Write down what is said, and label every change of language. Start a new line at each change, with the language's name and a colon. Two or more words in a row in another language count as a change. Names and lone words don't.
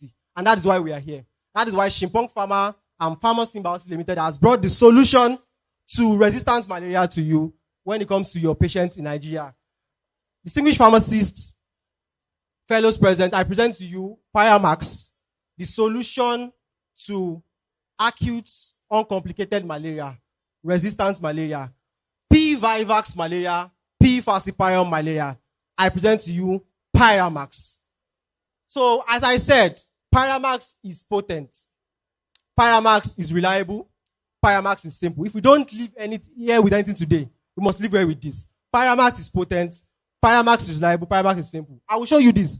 English: And that is why we are here. That is why Shimpong Pharma and Pharmaceuticals Limited has brought the solution to resistance malaria to you when it comes to your patients in Nigeria. Distinguished pharmacists, fellows present, I present to you Pyramax, the solution to acute, uncomplicated malaria, resistance malaria, P-Vivax malaria, P-Falciparum malaria. I present to you Pyramax. So, as I said, Pyramax is potent. Pyramax is reliable. Pyramax is simple. If we don't leave here with anything today, we must leave here with this. Pyramax is potent. Pyramax is reliable. Pyramax is simple. I will show you this.